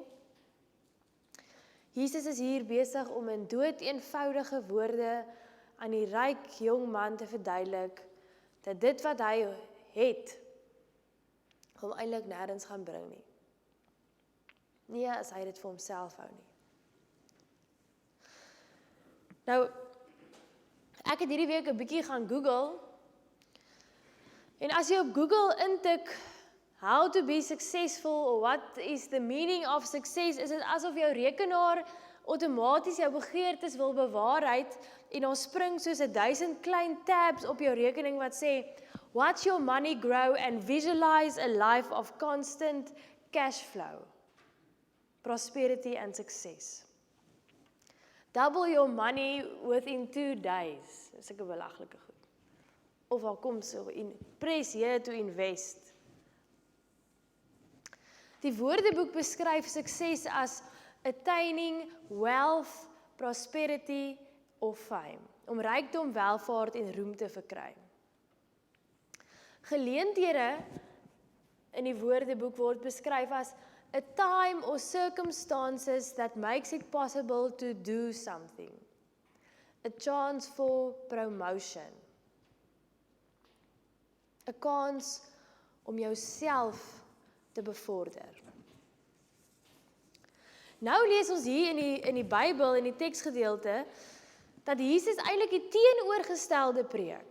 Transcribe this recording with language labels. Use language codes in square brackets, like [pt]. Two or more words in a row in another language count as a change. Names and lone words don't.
[af] Jesus is hier besig om in doeteenvoudige woorde aan die ryk jong man te verduidelik dat dit wat hy het, hom eintlik nêrens gaan bring nie. Nee, as hy dit vir homself hou nie. Nou, ek het hierdie week 'n bietjie gaan Google, en as jy op Google intik, [en] how to be successful, or what is the meaning of success, [af] is dit asof jou rekenaar outomaties jou begeertes wil bewaarheid, en daar spring soos 1000 klein tabs op jou rekening wat sê, [en] watch your money grow and visualize a life of constant cash flow, prosperity and success. Double your money within 2 days. [af] Dis 'n belaglike goed. Of al kom so [en] press here to invest. [af] Die Woordeboek beskryf sukses as [en] attaining wealth, prosperity of fame, [af] om rykdom, welvaart en roem te verkry. Geleenthede in die Woordeboek word beskryf as [en] a time or circumstances that makes it possible to do something. A chance for promotion. [af] 'n Kans om jouself te bevorder. Nou lees ons hier in die Bybel, in die teksgedeelte, dat Jesus eintlik die teenoorgestelde preek.